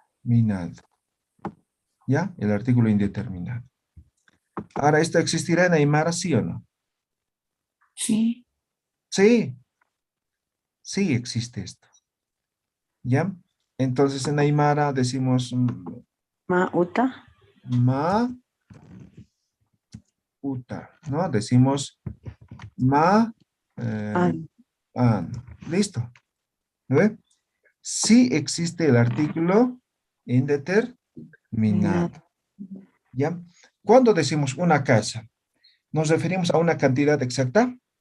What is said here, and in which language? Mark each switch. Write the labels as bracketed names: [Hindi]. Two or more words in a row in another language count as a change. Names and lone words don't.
[Spanish] ¿ya? El artículo indeterminado. Ahora, ¿esto existirá en Aymara, sí o no? Sí, Sí, sí existe esto, ¿ya? Entonces, en Aymara decimos [Aymara] ma uta. ma uta, [Spanish] ¿no? Decimos ma Ah, an. Listo, ¿no ve? Sí existe el artículo indeterminado, nada. ¿ya? Cuando decimos una casa, ¿nos referimos a una cantidad exacta?